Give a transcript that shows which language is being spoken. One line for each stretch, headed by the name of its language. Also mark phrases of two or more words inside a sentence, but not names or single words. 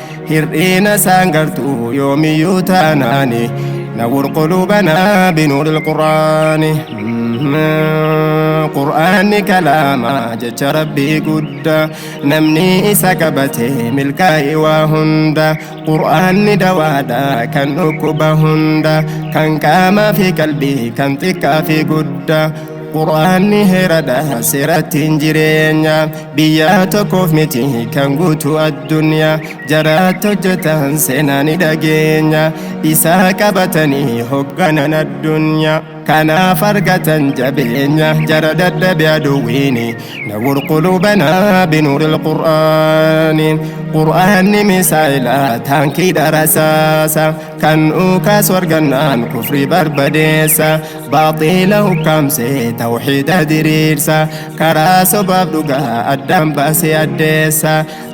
Oromo: hir'ina isaan gartuu yoomiyyuu taanaani.
Arabic: نور قلوبنا بنور القرآن.
Oromo: Qur'aanni kalaama jecha Rabbii guddaa, namni isa qabate milkaa'e waa hunda. Qur'aanni dawaadha kan dhukkuba hunda, kan qaamaa fi qalbii, kan xiqqaa fi guddaa. Qur'aanni heeradha seerattiin jireenya, biyya tokkoof miti kan guutu addunyaa. Jaraatti hojjetan seenaa ni dhageenya, isaa qabatanii hoogganan addunyaa. Kanaaf argatan jabeenya, jara dadhabe aduwwiini.
Arabic: نور قلوبنا بنور القرآن.
Oromo: Qur'aanni misaa'ila taankii dharasaasa, kan dhukaas wargannaan kufri barbadeessa, baaxila hukkaamse tawxiida diriirsa, karaa sobaaf dhugaa addaan baase addeessa,